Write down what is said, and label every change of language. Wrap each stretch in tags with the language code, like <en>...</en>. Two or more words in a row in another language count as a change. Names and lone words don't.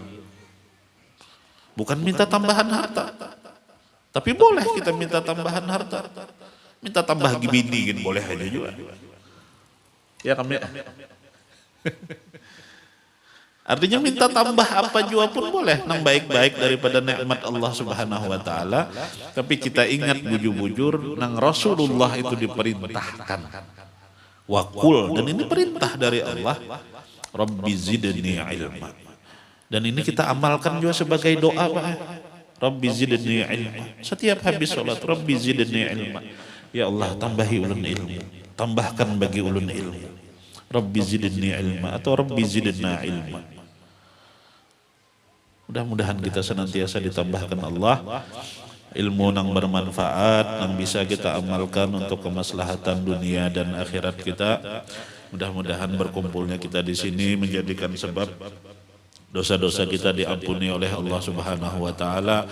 <id>Bukan minta tambahan harta. Tapi boleh kita minta tambahan harta. Minta tambah bini kan boleh aja juga. Ya kami. Artinya minta tambah apa juga pun boleh, nang baik-baik daripada nikmat Allah Subhanahu wa taala. Tapi kita ingat bujur-bujur nang Rasulullah itu diperintahkan. Wakul, dan ini perintah dari Allah.</id> <ar>رب زدني علما.</ar> <id>Dan ini kita amalkan juga sebagai doa, Pak.</id> <ar>رب زدني علما.</ar> <id>Setiap habis salat,</id> <ar>رب زدني علما. يا الله,</ar> <bjn>tambahi ulun ilmu. Tambahkan bagi ulun ilmu.</bjn> <ar>رب زدني علما atau رب زدنا علما.</ar> <id>Mudah-mudahan kita senantiasa ditambahkan Allah ilmu yang bermanfaat, yang bisa kita amalkan untuk kemaslahatan dunia dan akhirat kita. Mudah-mudahan berkumpulnya kita di sini menjadikan sebab dosa-dosa kita diampuni oleh Allah</id> <ar>سبحانه وتعالى.</ar>